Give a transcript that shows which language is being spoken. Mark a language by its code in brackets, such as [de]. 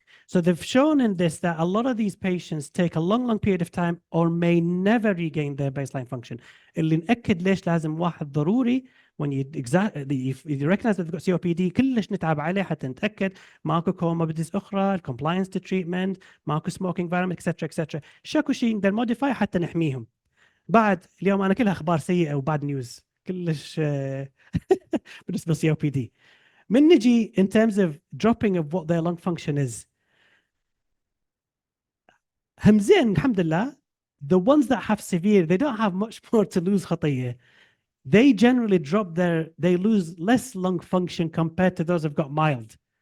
[en] So they've shown in this that a lot of these patients take a long period of time or may never regain their baseline function. [ar] اللي نأكد ليش لازم واحد ضروري [en] when you recognize that they've got COPD [ar] كلش نتعب عليه حتى نتأكد ماكو comorbidities أخرى, [en] compliance to treatment, [ar] ماكو [en] smoking environment, [ar] etc. شكو شيء نقدر modify حتى نحميهم. بعد اليوم أنا كلها أخبار سيئة [en] وباد نيوز [ar] كلش بالنسبة COPD. من نجي [en] in terms of dropping of what their lung function is, [ar] همزين الحمد لله, [en] the ones that have severe, they don't have much more to lose [ar] خطية. [en] They generally they lose less lung function compared to those who've got mild.